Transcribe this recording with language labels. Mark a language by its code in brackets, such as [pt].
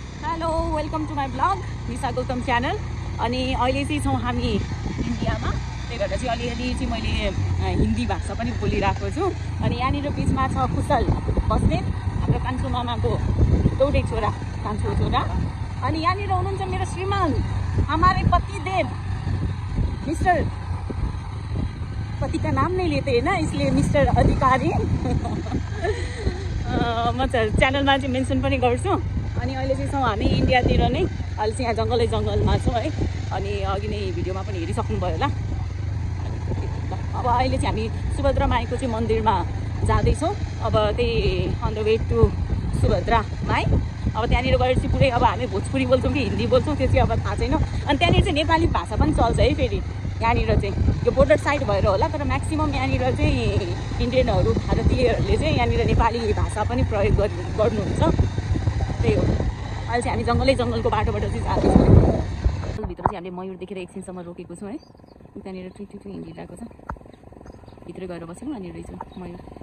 [en] Hello, welcome to my blog Nisha Gautam channel. [ne] अनि अहिले चाहिँ छौँ हामी इन्डियामा। त्यही भएर चाहिँ अलिअलि चाहिँ मैले हिन्दी भाषा पनि बोलिरहेको छु। अनि यहाँनिर बिचमा छ कुशल बस्नेत, हाम्रो कान्छो मामाको एउटै छोरा, कान्छो छोरा। अनि यहाँनिर हुनुहुन्छ मेरो श्रीमान, [hi] हमारे पतिदेव मिस्टर, पति का नाम नहीं लेते है ना इसलिए मिस्टर अधिकारी। [ne] म च्यानलमा चाहिँ मेन्सन पनि गर्छु। अनि अहिले चाहिँ छौँ हामी इन्डियातिर नै। अहिले चाहिँ यहाँ जङ्गलमा छौँ है। अनि अघि नै भिडियोमा पनि हेरिसक्नुभयो होला। अब अहिले चाहिँ हामी सुभद्रा माईको चाहिँ मन्दिरमा जाँदैछौँ। अब त्यही [en] on the way to [ne] Subhadra my. अब त्यहाँनिर गएर चाहिँ पुरै अब हामी भोजपुरी बोल्छौँ कि हिन्दी बोल्छौँ त्यो चाहिँ अब थाहा छैन। अनि त्यहाँनिर चाहिँ नेपाली भाषा पनि चल्छ है। फेरि यहाँनिर चाहिँ यो बोर्डर साइड भएर होला, तर म्याक्सिमम् यहाँनिर चाहिँ इन्डियनहरू भारतीयहरूले चाहिँ यहाँनिर नेपाली भाषा पनि प्रयोग गर्नुहुन्छ। त्यही हो। अहिले चाहिँ हामी जङ्गलको बाटोबाट चाहिँ जाँदैछौँ। भित्र चाहिँ हामीले मयूर देखेर एकछिनसम्म रोकेको छौँ है। त्यहाँनिर ठुइ हिँडिरहेको छ। भित्र गएर बस्यौँ। यहाँनिर रहेछ मयूर।